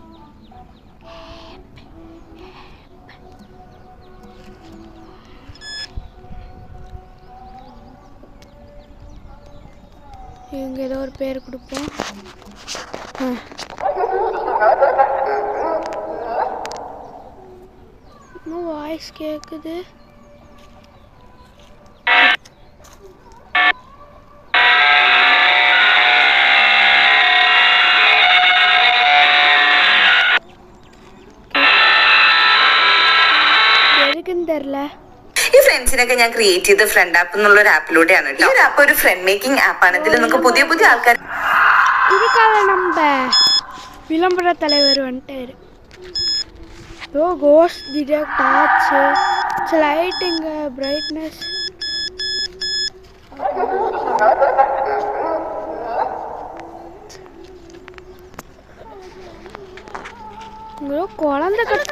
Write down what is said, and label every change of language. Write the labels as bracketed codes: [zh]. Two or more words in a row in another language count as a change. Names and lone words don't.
[ta] இவங்க ஏதோ ஒரு பேர் கொடுப்போம். இன்னும் வாய்ஸ் கேட்குது. எதுக்குன்னு தெரில்ல. [ml] ഈ ഫ്രണ്ട്സിനൊക്കെ ഞാൻ ക്രിയേറ്റ് ചെയ്ത ഫ്രണ്ട് ആപ്പ് എന്നുള്ള ഒരു ആപ്പിലൂടെയാണ് കേട്ടോ. ഈ ആപ്പ് ഒരു [en] friend making [ml] ആപ്പാണ്. ഇതിൽ നമുക്ക് പുതിയ പുതിയ ആൾക്കാർ [ta] இதுக்காக நம்ம விளம்பர தலைவர் வந்துட்டாரு. ஓ [en] ghost detect [ta] ஆச்சு. [en] lighting brightness குழந்தை